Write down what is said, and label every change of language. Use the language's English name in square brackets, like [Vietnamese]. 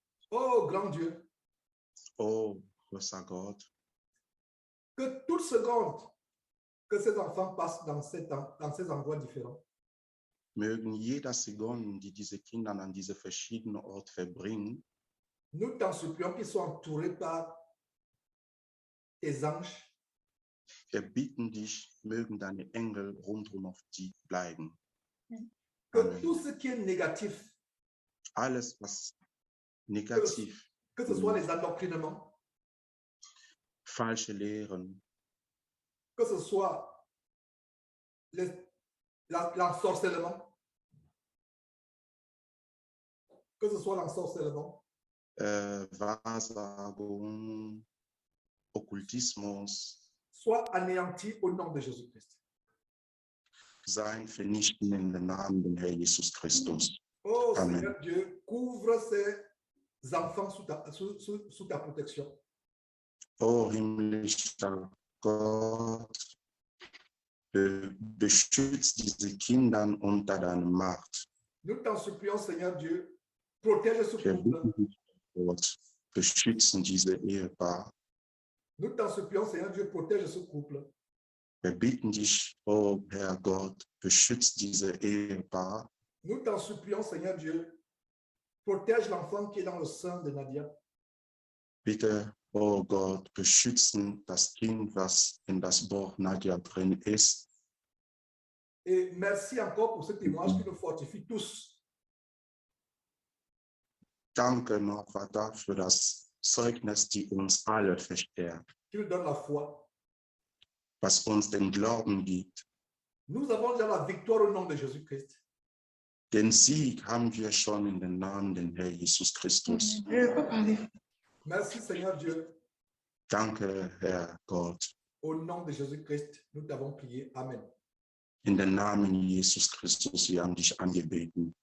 [French] Oh, grand Dieu, [German] Oh, großer Gott, [French] que toute seconde que ces enfants passent dans ces endroits différents, [German] mögen jeder Sekunde, die diese Kinder an diese verschiedenen Orte verbringen, [French] nous t'en supplions qu'ils soient entourés par tes anges, [German] wir bitten dich, mögen deine Engel rundum auf die bleiben. [French] que [German] Amen. [French] tout ce qui est négatif, [German] Alles, was negativ, [French] que ce soit les endoctrinements, [German] falsche Lehren, [French] que ce soit l'ensorcellement, que ce soit l'ensorcellement, [German] Wahrsagung, Okkultismus, [French] soit anéanti au nom de Jésus-Christ. [German] sein vernichten in den Namen des Herrn Jesus Christus. Oh Amen. [French] Seigneur Dieu, couvre ces enfants sous ta protection. [German] Oh himmlischer Gott, beschützt diese Kinder unter deiner Macht. [French] Nous t'en supplions, Seigneur Dieu, protège ce [German] Wir [French] couple. [German] bitten dich, Gott, beschützen diese Ehepaar. [French] Nous t'en supplions, Seigneur Dieu, protège ce couple. [German] Wir bitten dich, oh Herr Gott, beschützt diese Ehepaar. [French] Nous t'en supplions, Seigneur Dieu, protège l'enfant qui est dans le sein de Nadia. [German] Bitte, oh Gott, beschützen das Kind, was in das Bauch Nadja drin ist. [French] Et merci encore pour ce témoignage qui nous fortifie tous. [German] Danke noch, Vater, für das Zeugnis, die uns alle verstärkt, [French] Qui nous donne la foi. [German] was uns den Glauben gibt. [French] Nous avons déjà la victoire au nom de Jésus-Christ. [German] Den Sieg haben wir schon in den Namen des Herrn Jesus Christus. [French] Merci, Seigneur Dieu. [German] Danke, Herr Gott. [French] Au nom de Jésus-Christ, nous t'avons prié. [German] Amen. In den Namen Jesus Christus, wir haben dich angebeten.